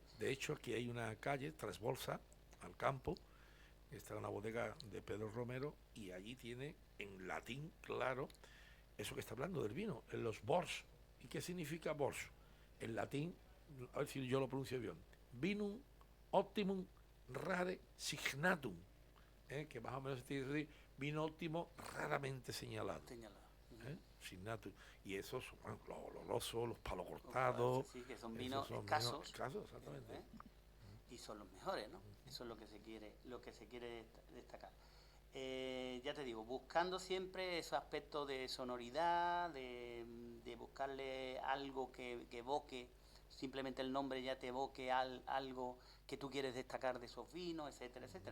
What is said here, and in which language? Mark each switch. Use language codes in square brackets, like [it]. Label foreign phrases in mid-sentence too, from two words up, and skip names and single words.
[es] De hecho, aquí hay una calle, Trasbolsa, al campo, está una bodega de Pedro Romero, y allí tiene, en latín, claro, eso que está hablando del vino, en los bors. ¿Y qué significa bors? En latín, a ver si yo lo pronuncio bien, [la] vinum optimum rare signatum, [es] que más o menos tiene que decir vino óptimo raramente señalado. Signatum. Y esos son, bueno, los olorosos, los palos cortados. Sí, que son vinos escasos. Exactamente. Y son los mejores, ¿no? Eso es lo que se quiere destacar. Ya te digo, buscando siempre esos aspectos de sonoridad, de buscarle algo que evoque, simplemente el nombre ya te evoque algo que tú quieres destacar de esos vinos, etcétera, etcétera.